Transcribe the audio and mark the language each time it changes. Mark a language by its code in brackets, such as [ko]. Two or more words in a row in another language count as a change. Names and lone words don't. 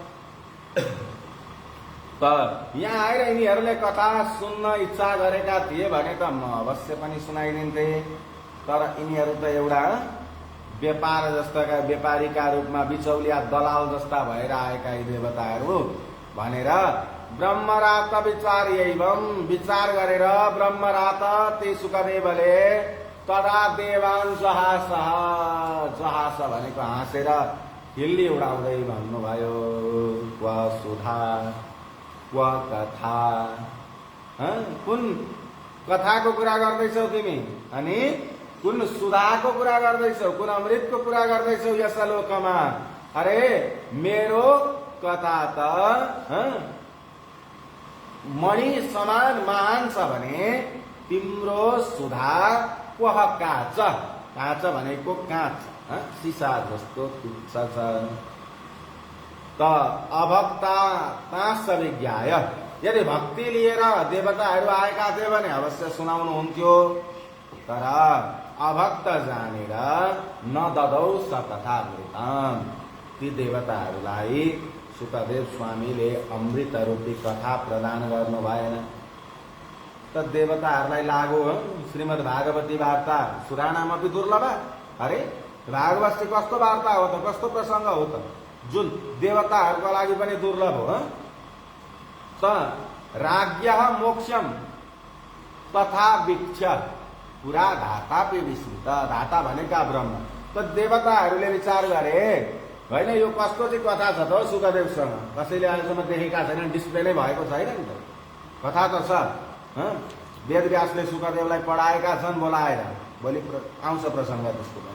[ne] त यहाँ आएर यिनीहरूले कथा सुन्न इच्छा गरेका थिए भने त म अवश्य पनि सुनाइदिन्थे। तर यिनीहरू त एउटा व्यापार जस्ताका व्यापारीका रूपमा बिचौलिया दलाल जस्ता भएर आएका यी देवताहरू भनेर ब्रह्मरात विचार एवं विचार गरेर ब्रह्मरात ती सुखदेवले [sa] तदा देवान जहासः [ne] जहास भनेको हाँसेर हिल्ली उडाउँदै भन्नुभयो [sa] क्व सुधा क्व कथा। [ne] कुन कथाको कुरा गर्दैछौ तिमी अनि कुन सुधाको कुरा गर्दैछौ कुन अमृतको कुरा गर्दैछौ यस लोकमा। अरे मेरो कथा त मणि समान महान छ भने तिम्रो [sa] सुधा क्वह काँच। [ne] काँच भनेको काँच सिसा जस्तो तुच्छ छ। त [sa] अभक्ता तास विज्ञाय [ne] यदि भक्ति लिएर देवताहरू आएका थिए भने अवश्य सुनाउनु हुन्थ्यो। तर अभक्त जानेर [sa] न ददौ स कथामृतम् [ne] ती देवताहरूलाई सुखदेव स्वामीले अमृत रूपी कथा प्रदान गर्नु भएन। त देवताहरूलाई लाग्यो [sa] श्रीमद् भागवती वार्ता सुराणामपि दुर्लभ। [ne] अरे भागवत चाहिँ कस्तो वार्ता हो त कस्तो प्रसङ्ग हो त जुन देवताहरूको लागि पनि दुर्लभ हो। [sa] त राज्ञः मोक्षम तथा वीक्ष्य पुरा धातापि विस्मृत। [ne] धाता भनेका ब्रह्म। त देवताहरूले विचार गरे होइन यो कस्तो चाहिँ कथा छ त सुखदेवसँग कसैले अहिलेसम्म देखेका छैनन् डिस्प्ले नै भएको छैन नि त। कथा त छ वेदव्यासले सुखदेवलाई पढाएका छन् बोलाएर भोलि आउँछ प्रसङ्ग त्यसको पनि।